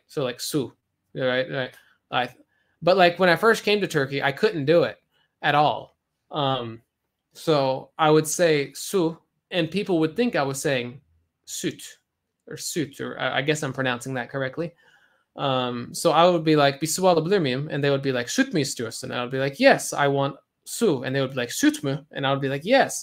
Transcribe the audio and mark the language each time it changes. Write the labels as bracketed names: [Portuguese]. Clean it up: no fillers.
[English] So, like, Su, right? But, like, when I first came to Turkey, I couldn't do it at all. So, I would say Su, and people would think I was saying Süt, or I guess I'm pronouncing that correctly. So I would be like, [Turkish] bir su alabilir miyim? [English] And they would be like, [Turkish] süt mü istiyorsun? [English] And I would be like, yes, I want su. And they would be like, [Turkish] süt mü? [English] And I would be like, yes.